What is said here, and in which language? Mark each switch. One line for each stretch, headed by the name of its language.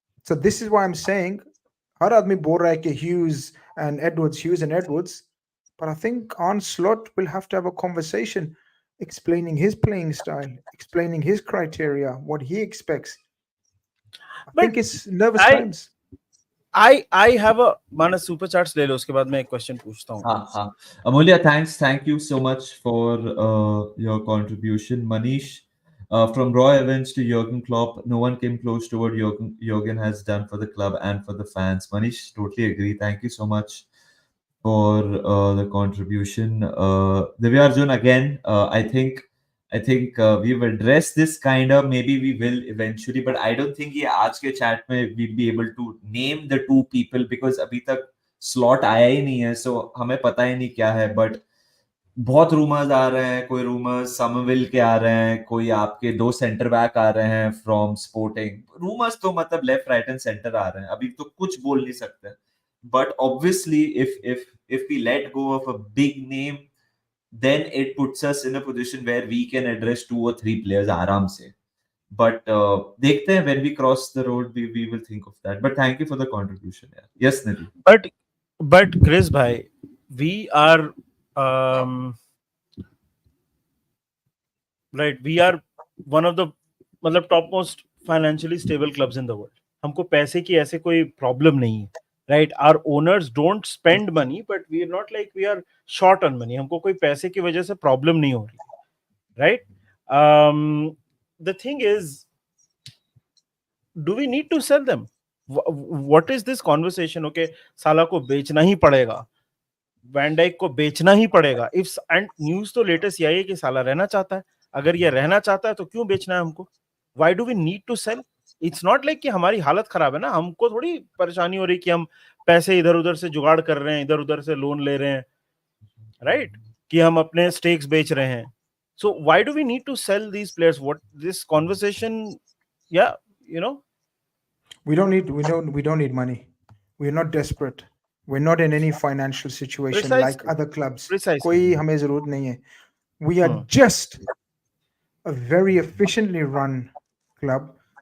English: So this is why I'm saying,
Hindi: हर आदमी बोल रहा है कि
English: Hughes and Edwards, but I think Arne Slot will have to have a conversation explaining his playing style, explaining his criteria, what he expects. I think it's nervous times.
Hindi: I have a माना super charts ले लो उसके बाद मैं एक question पूछता हूँ. हाँ.
English: Amulya, thank you so much for your contribution. Manish, from Roy Evans to Jurgen Klopp, no one came close to what Jurgen has done for the club and for the fans. Manish, totally agree. Thank you so much for the contribution. Divya Arjun, again, I think we've addressed this kind of, maybe we will eventually, but I don't think
Hindi: ये आज के chat में
English: we'll be able to name the 2 people because
Hindi: अभी तक slot आया ही नहीं है,
English: so
Hindi: हमें पता ही नहीं क्या है. But बहुत रूमर्स आ रहे हैं, कोई रूमर्स समविल के आ रहे हैं, कोई आपके 2 सेंटर बैक आ रहे हैं फ्रॉम स्पोर्टिंग. रूमर्स तो मतलब लेफ्ट राइट एंड सेंटर आ रहे हैं, अभी तो कुछ बोल नहीं सकते.
English: But obviously if we let go of a big name, then it puts us in a position where we can address 2 or 3 players आराम से. But
Hindi: देखते हैं,
English: when we cross the road we will think of that. But thank you for the contribution. Yes, Nidhi. But Chris bhai, we are right, we are one of the मतलब topmost financially stable clubs in the world.
Hindi: हमको पैसे की ऐसे कोई problem नहीं है.
English: Right, our owners don't spend money, but we are not like we are short on money.
Hindi: हमको कोई पैसे की वजह से problem नहीं हो रही.
English: Right? The thing is, do we need to sell them? What is this conversation?
Hindi: Okay, Salah को बेचना ही पड़ेगा, Van Dijk को बेचना ही पड़ेगा. If and news तो latest यही है कि साला रहना चाहता है. अगर ये रहना चाहता है तो क्यों बेचना है हमको?
English: Why do we need to sell? It's not like
Hindi: कि हमारी हालत खराब है ना, हमको थोड़ी परेशानी हो रही कि हम पैसे इधर उधर से जुगाड़ कर रहे हैं, इधर उधर से लोन ले रहे हैं, राइट, कि हम अपने स्टेक्स बेच रहे हैं.
English: So why do we need to sell these players? What this conversation? Yeah, you know, we don't need money. We're not desperate. We're not in any financial situation like other clubs.
Hindi: कोई हमें जरूरत नहीं है.
English: We are just a very efficiently run club